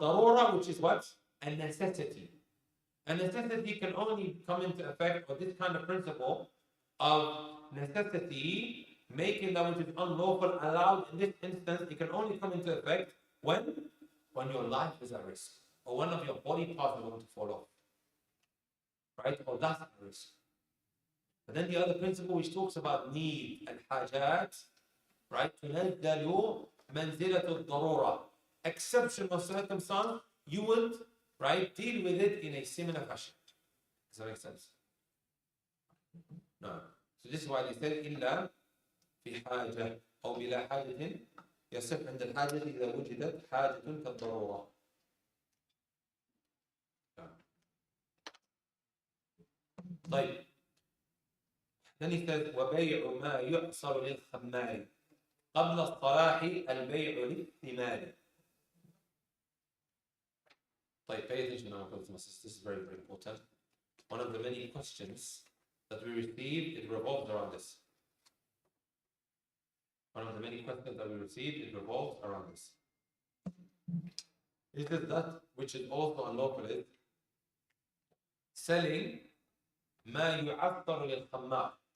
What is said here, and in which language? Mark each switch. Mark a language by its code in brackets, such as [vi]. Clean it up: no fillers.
[en] Darura, which is what? A necessity. A necessity can only come into effect, or this kind of principle of necessity, making that which is unlawful allowed in this instance, it can only come into effect when your life is at risk, or one of your body parts are going to fall off. Right? Or that's at risk. But then the other principle which talks about need and hajat, right? [ar] تنزل منزلة الضرورة. [en] Exceptional circumstance, you would, right, deal with it in a similar fashion. Does that make sense? No. So this is why they said [ar] إلا في حاجة أو بلا حاجة يصح عند الحاجة إذا وجدت حاجة كالضرورة. طيب. [en] Then he says [ar] وبيع ما يعصر للخمار قبل الصلاح البيع للثمار. [en] طيب, pay attention now, brothers and sisters. This is very, very important. One of the many questions that we received, it revolves around this. One of the many questions that we received, it revolves around this. It is that which is also unlawful is selling [ar] ما يعطر للخمار.